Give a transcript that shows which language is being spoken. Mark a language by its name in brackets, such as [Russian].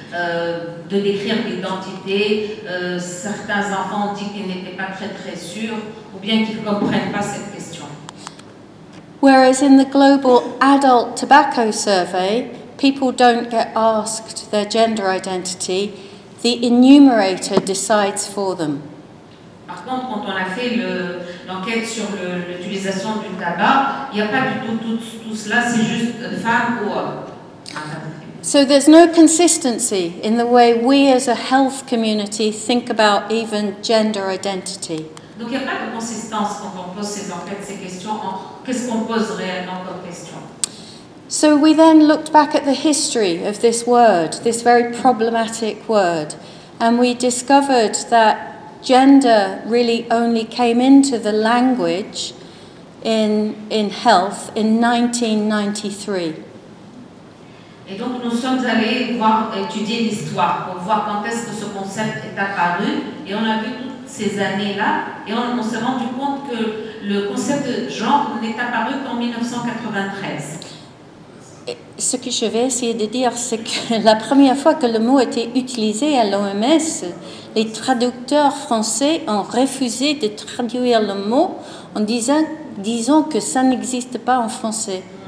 [French] de décrire l'identité. Certains enfants ont dit qu'ils n'étaient pas très sûrs ou bien qu'ils ne comprennent pas cette question. [English] Whereas in the Global Adult Tobacco Survey, people don't get asked their gender identity, the enumerator decides for them. [French] Par contre, quand on a fait l'enquête sur l'utilisation du tabac, il n'y a pas du tout cela, c'est juste femme ou homme. [English] So there's no consistency in the way we as a health community think about even gender identity. [French] Donc il n'y a pas de consistance quand on pose ces enquêtes, ces questions, qu'est-ce qu'on pose réellement comme question. [English] So we then looked back at the history of this word, this very problematic word, and we discovered that gender really only came into the language in health in 1993. [French] Et donc nous sommes allés étudier l'histoire pour voir quand est-ce que ce concept est apparu, et on a vu toutes ces années-là, et on s'est rendu compte que le concept de genre n'est apparu qu'en 1993. Ce que je vais essayer de dire, c'est que la première fois que le mot était utilisé à l'OMS, les traducteurs français ont refusé de traduire le mot en disant que ça n'existe pas en français.